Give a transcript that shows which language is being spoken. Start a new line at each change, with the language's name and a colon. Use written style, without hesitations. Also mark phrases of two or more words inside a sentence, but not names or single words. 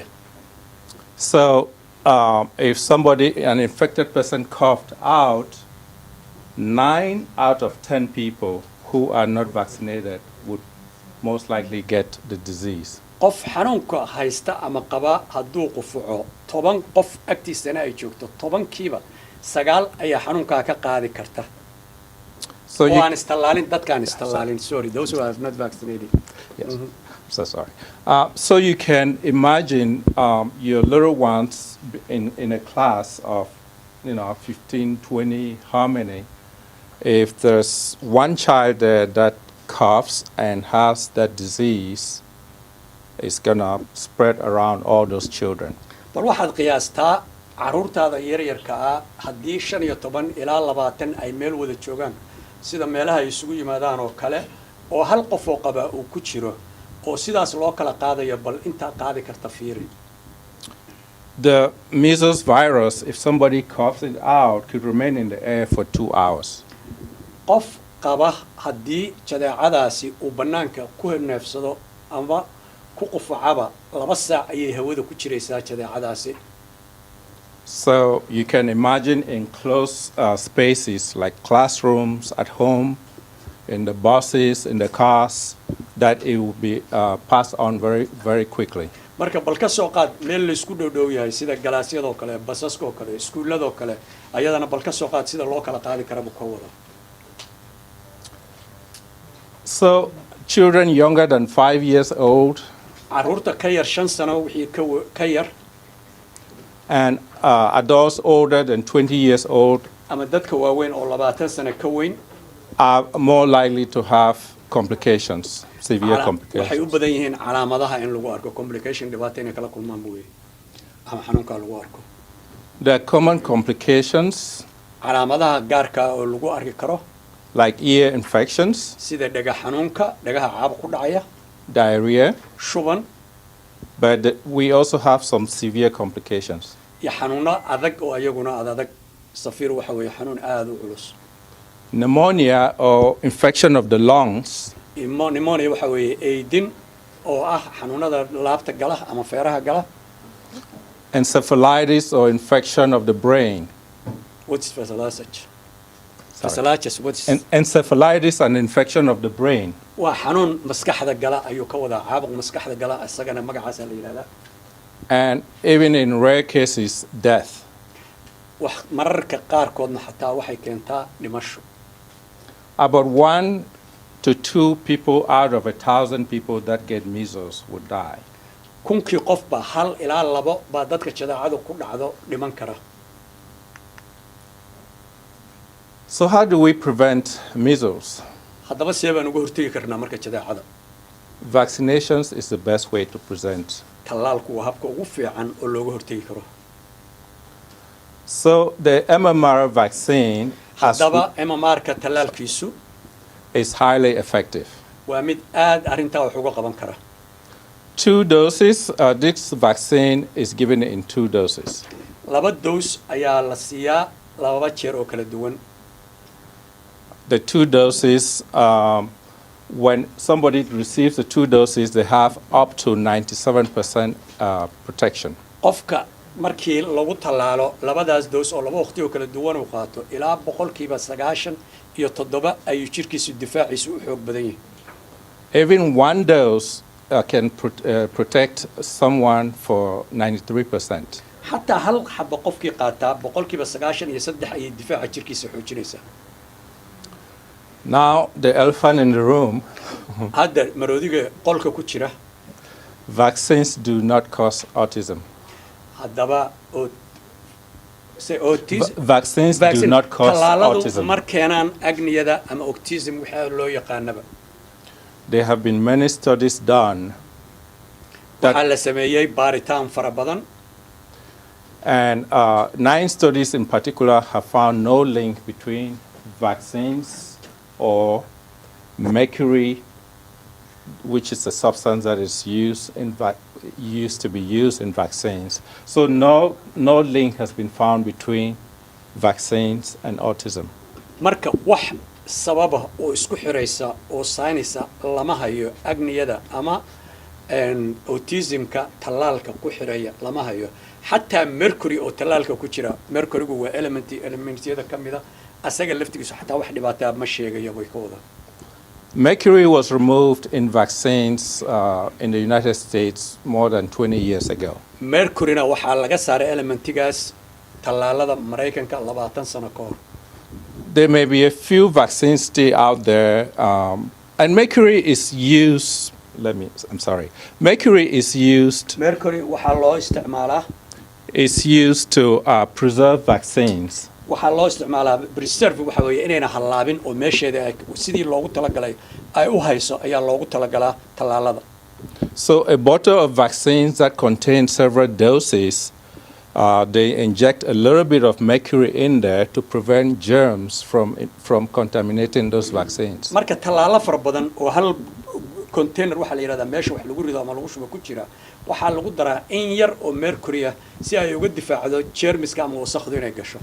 English: So if an infected person coughed out, 9 out of 10 people who are not vaccinated would most likely get the disease.
Somali: Qof xanuunka haysta ama qaba hadduu qufaco 10 qof agtiisana ay joogto 10kiiba 9 ayaa xanuunka ka qaadi karta.
English: So
Somali: waan istalaalin dadkaan istalaalin
English: sorry those who are not vaccinated. Yes. So sorry. So you can imagine your little ones in a class of, 15, 20, how many? If there's one child there that coughs and has that disease, it's gonna spread around all those children.
Somali: bal waxaad qiyaastaa caruurtaada yaryarka ah haddii 15 ilaa 20 ay meel wada joogaan sida meelaha ay isugu yimaadaan oo kale oo hal qof oo qaba uu ku jiro oo sidaas loo kala qaadayo bal inta qaadi karta fiiri.
English: The measles virus, if somebody coughs it out, could remain in the air for 2 hours.
Somali: qof qaba haddii jadeecadaasi uu banaanka ku neefsado ama ku qufacaba 2 saac ayay hawada ku jiraysaa jadeecadaasi.
English: So you can imagine in close spaces like classrooms, at home, in the buses, in the cars, that it will be passed on very, very quickly.
Somali: marka bal ka soo qaad meel la isku dhow yahay sida galaasyada oo kale basaska oo kale iskuulada oo kale ayadana bal ka soo qaad sida loo kala qaadi karo ka wada.
English: So children younger than 5 years old
Somali: caruurta ka yar 5 sano wixii ka yar
English: and adults older than 20 years old
Somali: ama dadka waaweyn oo 20 sano ka weyn
English: are more likely to have complications, severe
Somali: waxay u
English: complications.
Somali: badan yihiin calaamadaha in lagu arko complication dhibaato inay kala kulmaan buu ama xanuunka lagu arko.
English: There are common complications
Somali: calaamadaha gaarka oo lagu arki karo
English: like ear infections,
Somali: sida dhaga xanuunka dhagaha caabuq ku dhacaya
English: diarrhea,
Somali: shuban
English: but we also have some severe complications.
Somali: iyo xanuuno adag oo ayaguna adag safiir waxa weeye xanuun aad u culus.
English: Pneumonia or infection of the lungs,
Somali: pneumonia waxa weeye eedin oo ah xanuunada laabta gala ama feeraha gala.
English: encephalitis or infection of the brain. What's vasculitis? Vasculitis, what's Encephalitis and infection of the brain.
Somali: waa xanuun maskaxda gala ayuu ka wadaa caabuq maskaxda gala isagana magacaas la yiraahdaa.
English: And even in rare cases, death.
Somali: wax mararka qaarkoodna xataa waxay keentaa dhimasho.
English: About 1 to 2 people out of 1,000 people that get measles would die.
Somali: kunkii qofba 1 ilaa 2 baa dadka jadeecadu ku dhacdo dhiman kara.
English: So how do we prevent measles?
Somali: haddaba see baan uga hortagi karnaa marka jadeecada?
English: Vaccinations is the best way to prevent.
Somali: tallaalku waa habka ugu fiican oo looga hortagi karo.
English: So the MMR vaccine
Somali: haddaba MMR-ka tallaalkiisu
English: is highly effective.
Somali: waa mid aad arrintaa wax uga qaban kara.
English: 2 doses, this vaccine is given in 2 doses.
Somali: 2 dose ayaa la siiyaa 2 jeer oo kala duwan.
English: The 2 doses, when somebody receives the 2 doses, they have up to 97% protection.
Somali: qofka markii lagu tallaalo 2daas dose oo 2 waqti oo kala duwan uu qaato ilaa 97% ayuu jirkiisu difaaciisu u xoog badan yahay.
English: Even 1 dose can protect someone for 93%.
Somali: xataa hal xabo qofkii qaataa 93% ayay difaaca jirkiisa xoojinaysaa.
English: Now, the elephant in the room,
Somali: hadda maroodiga qolka ku jira
English: vaccines do not cause autism.
Somali: haddaba
English: Vaccines do not cause
Somali: tallaaladu
English: autism.
Somali: mar keenaan agniyada ama autism waxa loo yaqaanaba.
English: There have been many studies done
Somali: waxaa la sameeyey baaritaan fara badan.
English: and 9 studies in particular have found no link between vaccines or mercury, which is a substance that is used to be used in vaccines. So no link has been found between vaccines and autism.
Somali: marka wax sababa oo isku xiraysa oo saynaysa lama hayo agniyada ama autismka tallaalka ku xiraya lama hayo. xataa mercury oo tallaalka ku jira mercurygu waa elementyada ka mida asaga laftigiisu xataa wax dhibaataa ma sheegayo way ka wada.
English: Mercury was removed in vaccines in the United States more than 20 years ago.
Somali: mercuryna waxaa laga saaray elementigaas tallaalada Mareykanka 20 sano ka hor.
English: There may be a few vaccines still out there, and mercury is used I'm sorry. Mercury is used
Somali: mercury waxaa loo isticmaalaa
English: to preserve vaccines.
Somali: waxaa loo isticmaalaa preserve waxa weeye inayna hallaabin oo meesheeda sidii loogu talagalay ay u hayso ayaa loogu talagalaa tallaalada.
English: So a bottle of vaccines that contains several doses, they inject a little bit of mercury in there to prevent germs from contaminating those vaccines.
Somali: marka tallaalo fara badan oo hal container waxa la yiraahdaa meesha wax lagu rido ama lagu shubo ku jira waxaa lagu daraa in yar oo mercury ah si ay uga difaacdo germiska ama wasakhdu inay gasho.